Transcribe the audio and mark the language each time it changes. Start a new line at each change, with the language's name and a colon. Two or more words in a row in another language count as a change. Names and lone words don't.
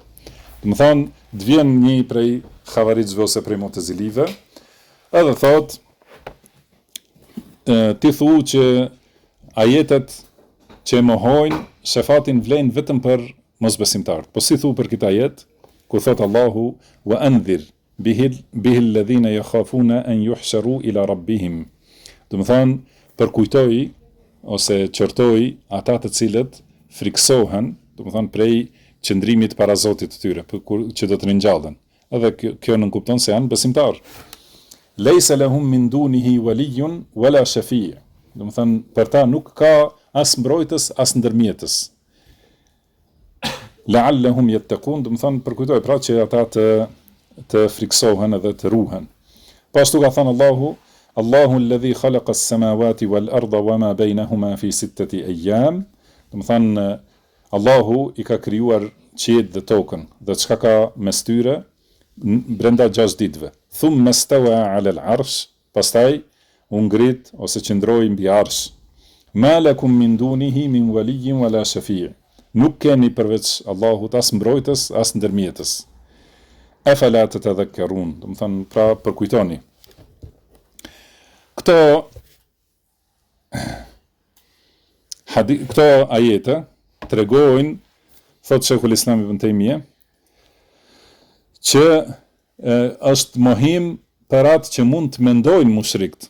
Albanian: Do të thonë, të vjen një prej xhavarixhëve ose prej mu'tazilive, edhe thot, ti thu që ajetet që mohojnë shefatin vlen vetëm për mosbesimtarët. Po si thu për këtë ajet, ku thot Allahu
Arabic: وأنذر به الذين يخافون أن يحشروا إلى ربهم.
Albanian: Do të thonë, përkujtoi ose qërtoi ata të cilët friksohen, do të thonë prej qëndrimit para Zotit të tyre, që do të ringjallen. Edhe kjo nënkupton se janë besimtar.
Arabic: ليس لهم من دونه ولي ولا شفيع'.
Albanian: Do të thonë për ta nuk ka as mbrojtës, as ndërmjetës.
Arabic: لعلهم يتقون,
Albanian: do të thonë përkujtoi pra që ata të friksohen edhe të ruhen. Pashtu ka thënë Allahu
Arabic: الله الذي خلق السماوات والأرض وما بينهما في 6 أيام.
Albanian: Do të thonë Allahu i ka krijuar qiellin dhe tokën dhe çka ka mes tyre brenda 6 ditëve.
Arabic: ثم استوى على العرش,
Albanian: pastaj u ngrit ose qëndroi mbi arsh.
Arabic: ما لكم من دونه من ولي ولا شفيع'.
Albanian: Nuk keni përveç Allahut as mbrojtës as ndërmjetës.
Arabic: أفلا تتذكرون.
Albanian: Do të thonë pra përkujtoni. Këto ajete tregojnë, thot Sheikhul Islam Ibn Taymija, që është mohim për atë që mund të mendojnë mushrikët.